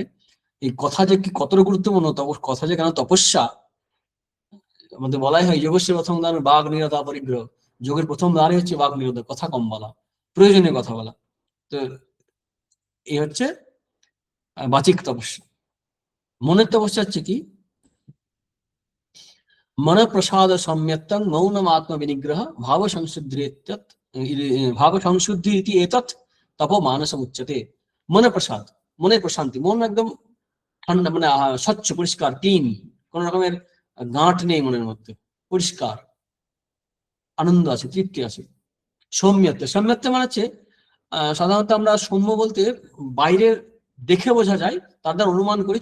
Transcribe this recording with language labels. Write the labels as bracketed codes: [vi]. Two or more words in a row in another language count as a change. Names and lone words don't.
[bn] এই কথা যে কি কতটা গুরুত্বপূর্ণ, কথা যে কেন তপস্যা। আমাদের বলাই হয় যোগের প্রথম দান বাঘ নিরতা পরিগ্রহ। যোগের প্রথম দানই হচ্ছে বাঘ নিরোধ, কথা কম বলা, প্রয়োজনীয় কথা বলা। তো এই হচ্ছে বাচিক তপস্যা। মনের তপস্যা হচ্ছে কি? [sa] मन प्रसाद सम्यक्तं मौनम आत्म विनिग्रह भाव संशुद्धि इति एतत् तपो मानसम उच्यते। मन प्रसाद, [bn] মনের প্রশান্তি, মন একদম ঠান্ডা, মানে স্বচ্ছ পরিষ্কার ক্লিন, কোন রকমের গাঁট নেই মনের মধ্যে, পরিষ্কার, আনন্দ আছে, তৃপ্তি আছে। সৌম্যত্ব, সৌম্যত্ব মানে হচ্ছে সাধারণত আমরা সৌম্য বলতে বাইরের দেখে বোঝা যায়, তার দ্বারা অনুমান করি।